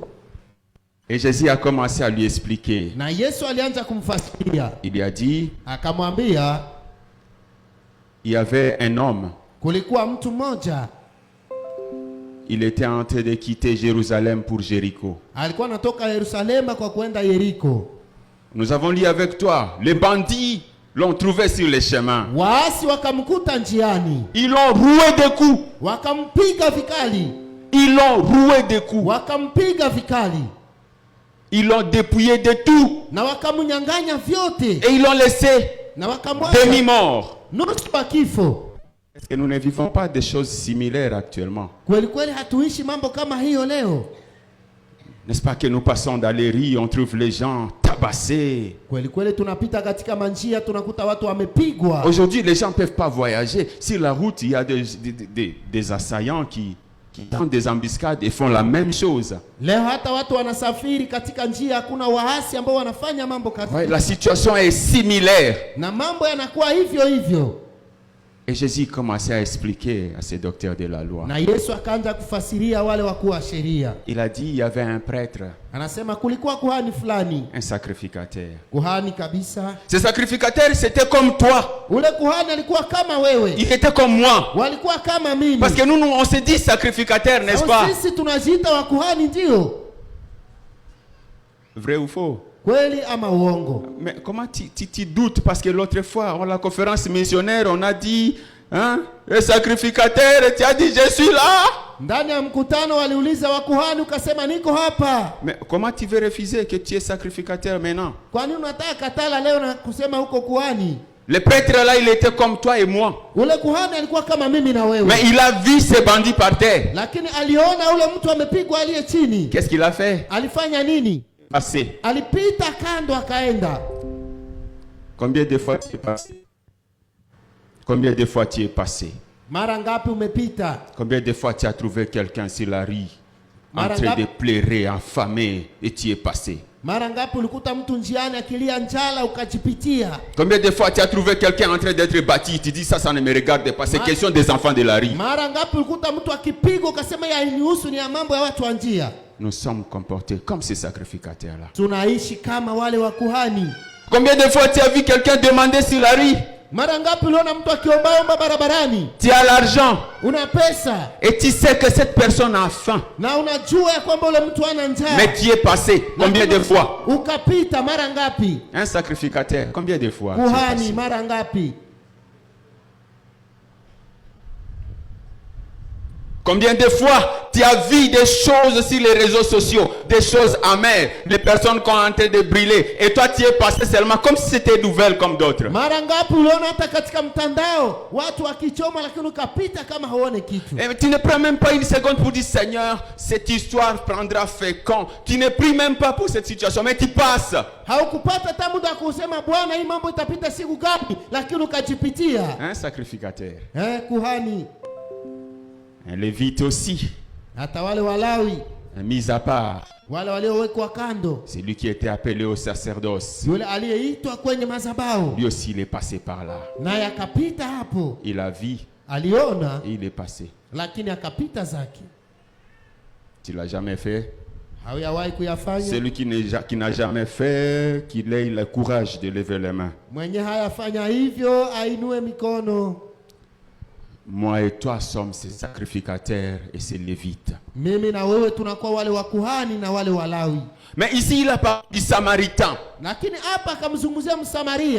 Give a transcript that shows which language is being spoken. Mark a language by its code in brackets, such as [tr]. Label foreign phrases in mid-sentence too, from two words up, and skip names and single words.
[fr] Et Jésus a commencé à lui expliquer. [sw] Na Yesu alianza kumfasiria. [fr] Il lui a dit, [sw] Akamwambia [fr] il y avait un homme. [sw] kulikuwa mtu mmoja [fr] Il était en train de quitter Jérusalem pour Jéricho. [sw] alikuwa anatoka Yerusalema kwa kwenda Yeriko. [fr] Nous avons lu avec toi, les bandits l'ont trouvé sur les chemins. [sw] Waasi wakamkuta njiani, [fr] Ils l'ont roué de coups. [sw] wakampiga vikali, [fr] Ils l'ont roué de coups. [sw] wakampiga vikali [fr] Ils l'ont dépouillé de tout. [sw] na wakamnyang'anya vyote [fr] Et ils l'ont laissé [sw] na wakamwacha [fr] demi-mort. [sw] nusu wa kifo. [fr] Est-ce que nous ne vivons pas des choses similaires actuellement? [sw] Kweli kweli hatuishi mambo kama hiyo leo. [fr] N'est-ce pas que nous passons dans les rues, on trouve les gens tabassés. [sw] Kweli kweli tunapita katika manjia tunakuta watu wamepigwa. [fr] Aujourd'hui, les gens ne peuvent pas voyager. Sur la route, il y a des assaillants qui tentent des embuscades et font la même chose. [sw] Leo hata watu wanasafiri katika njia, hakuna waasi ambao wanafanya mambo [fr] Ouais, [sw] katika. [fr] la situation est similaire. [sw] Na mambo yanakuwa hivyo hivyo. [fr] Et Jésus commençait à expliquer à ces docteurs de la loi. [sw] Na Yesu akaanza kufasiria wale wakuu wa sheria. [fr] Il a dit, il y avait un prêtre, [sw] Anasema kulikuwa kuhani fulani, [fr] un sacrificateur. [sw] kuhani kabisa. [fr] Ce sacrificateur, c'était comme toi. [sw] Ule kuhani alikuwa kama wewe, [fr] Il était comme moi. [sw] walikuwa kama mimi. [fr] Parce que nous, on se dit sacrificateur, n'est-ce pas? [sw] Sisi tunajiita wa kuhani, ndio [fr] Vrai ou faux? [sw] kweli ama uongo? [fr] Mais comment tu doutes? Parce que l'autre fois, à la conférence missionnaire, on a dit, hein, le sacrificateur, tu as dit, je suis là. [sw] Ndani ya mkutano waliuliza wa kuhani, ukasema niko hapa. [fr] Mais comment tu veux refuser que tu es sacrificateur maintenant? [sw] Kwa nini unataka katala leo na kusema huko kuhani? [fr] Le prêtre là, il était comme toi et moi. [sw] Ule kuhani alikuwa kama mimi na wewe. [fr] Mais il a vu ces bandits par terre. [sw] Lakini aliona ule mtu amepigwa aliye chini. [fr] Qu'est-ce qu'il a fait? [sw] Alifanya nini? [fr] Passé. [sw] Alipita kando akaenda. [fr] Combien de fois tu es passé? Combien de fois tu es passé? [sw] Mara ngapi umepita? [fr] Combien de fois tu as trouvé quelqu'un sur la rue en [sw] Mara [fr] train [sw] ngapi? [fr] de pleurer, affamé, et tu es passé? [sw] Mara ngapi ulikuta mtu njiani akilia njala ukajipitia? [fr] Combien de fois tu as trouvé quelqu'un en train d'être battu, tu dis ça ne me regarde pas, c'est question des enfants de la rue. [sw] Mara ngapi ulikuta mtu akipigwa ukasema ya nihusu, ni ya mambo ya watu wa njia? [fr] Nous sommes comportés comme ces sacrificateurs-là. [sw] Tunaishi kama wale wa kuhani. [fr] Combien de fois tu as vu quelqu'un demander sur la rue? [sw] Mara ngapi uliona mtu akiombaomba barabarani? [fr] Tu as l'argent. [sw] Una pesa. [fr] Et tu sais que cette personne a faim. [sw] Na unajua ya kwamba ule mtu ana njaa. [fr] Mais tu es passé combien de fois? [sw] Ukapita mara ngapi? [fr] Un sacrificateur, combien de fois? [sw] Kuhani mara ngapi? [fr] Combien de fois tu as vu des choses sur les réseaux sociaux, des choses amères, des personnes qui sont en train de brûler, et toi tu es passé seulement comme si c'était nouvelle comme d'autres. [sw] Mara ngapi uliona hata katika mtandao watu wakichoma lakini ukapita kama haone kitu. [fr] Et tu ne prends même pas une seconde pour dire Seigneur, cette histoire prendra fin quand? Tu ne pries même pas pour cette situation, mais tu passes. [sw] Haukupata hata muda kusema Bwana hii mambo itapita siku gani, lakini ukajipitia. [fr] Un sacrificateur. [sw] Kuhani. [fr] Un lévite aussi. [sw] Hata wale Walawi. [fr] Mis à part. [sw] Wale waliowekwa kando. [fr] C'est lui qui était appelé au sacerdoce. [sw] Yule aliyeitwa kwenye madhabahu. [fr] Lui aussi il est passé par là. [sw] Naye akapita hapo. [fr] Il a vu. [sw] Aliona. [fr] Et il est passé. [sw] Lakini akapita zake. [fr] Tu l'as jamais fait? [sw] Hauyawahi kuyafanya? [fr] Celui qui n'a jamais fait, qu'il ait le courage de lever les mains. [sw] Mwenye hayafanya hivyo ainue mikono. [fr] Moi et toi sommes ces sacrificateurs et ces lévites. [sw] Mimi na wewe tunakuwa wale wa kuhani na wale Walawi. [fr] Mais ici il a parlé du Samaritain. [sw] Lakini hapa akamzungumzia Msamaria.